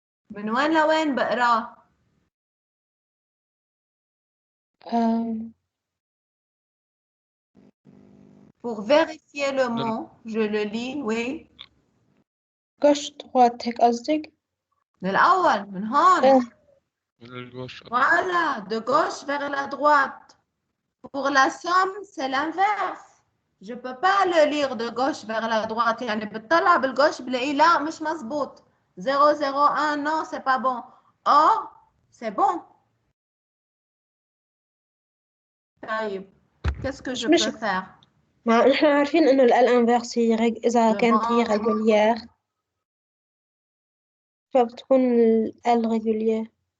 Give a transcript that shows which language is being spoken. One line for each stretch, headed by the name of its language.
Arabic: من وين لوين بقراه؟
French: Pour vérifier le mot, je le lis, oui.
Arabic: gauche droite هيك قصدك؟ من الأول من هون. من الجوش.
French: Voilà, de gauche vers la droite. Pour la somme, c'est l'inverse. Je ne peux pas le lire de gauche vers la droite.
Arabic: يعني بتطلع بالgauche بلاقيه لا مش مظبوط.
French: 0 0 1 non, c'est pas bon. Or, c'est bon. طيب, qu'est-ce que je peux faire?
Arabic: ما نحن عارفين إنه الانفيرس هي إذا كانت هي ريجوليير فبتكون الريجوليير.